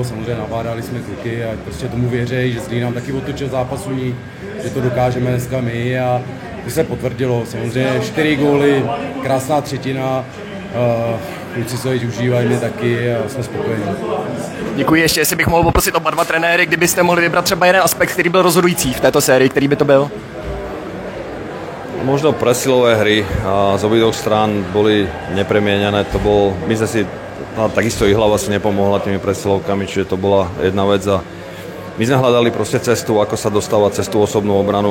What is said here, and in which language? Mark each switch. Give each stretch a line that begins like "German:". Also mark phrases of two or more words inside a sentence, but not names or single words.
Czech: Samozřejmě nabádali jsme kluky a prostě tomu věří, že Zlín nám taky otočil zápasu, že to dokážeme dneska my a to se potvrdilo. Samozřejmě 4 góly, krásná třetina, kluci se jich užívají, mě taky a jsme spokojení. Děkuji. Ještě, jestli bych mohl poprosit oba dva trenéry, kdybyste mohli vybrat třeba jeden aspekt, který byl rozhodující v této sérii, který by to byl?
Slovak: Možno presilové hry z obidvoch strán boli nepremieňané. To bol, my sme si, takisto Jihlava si nepomohla tými presilovkami, čiže to bola jedna vec a my sme hľadali proste cestu, ako sa dostávať cez tú osobnú obranu.